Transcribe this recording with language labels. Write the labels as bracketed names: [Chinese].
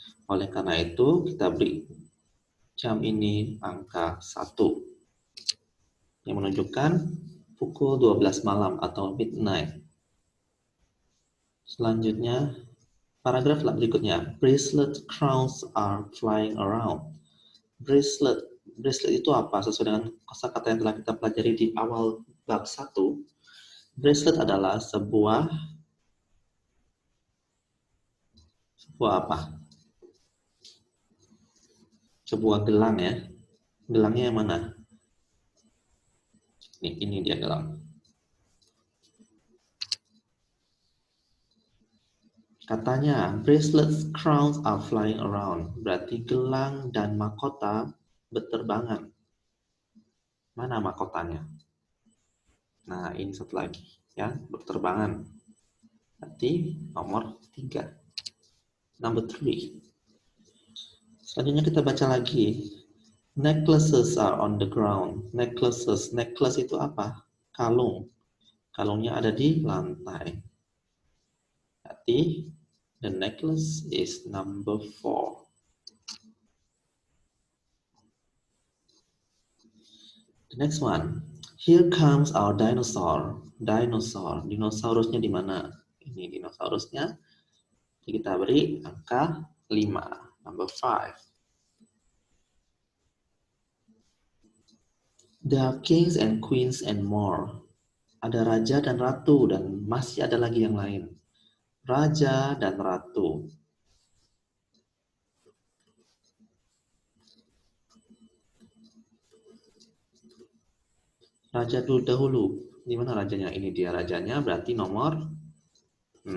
[Indonesian] Oleh karena itu, kita beri jam ini angka 1. Yang menunjukkan pukul 12 malam atau midnight. Selanjutnya, paragraf berikutnya. [English] Bracelet crowns are flying around. [Indonesian] Bracelet itu apa? Sesuai dengan kosakata yang telah kita pelajari di awal bab 1. Bracelet adalah sebuah apa? Sebuah gelang ya. Gelangnya yang mana? Ini dia gelang. [English] Katanya, bracelets, crowns are flying around. [Indonesian] Berarti gelang dan mahkota berterbangan. Mana mahkotanya? Nah, ini satu lagi. Ya, berterbangan. Berarti nomor 3. [English] Number 3. [Indonesian] Selanjutnya kita baca lagi. [English] Necklaces are on the ground. [Indonesian] Necklaces. Necklace itu apa? Kalung. Kalungnya ada di lantai. [English] Berarti the necklace is number 4. The next one. Here comes our dinosaur. Dinosaur. [Indonesian] Dinosaurusnya di mana? Ini dinosaurusnya. Jadi kita beri angka 5. [English] Number 5. There are kings and queens and more. [Indonesian] Ada raja dan ratu dan masih ada lagi yang lain. Raja dan ratu. Raja dulu dahulu. Di mana rajanya? Ini dia rajanya, berarti nomor 6.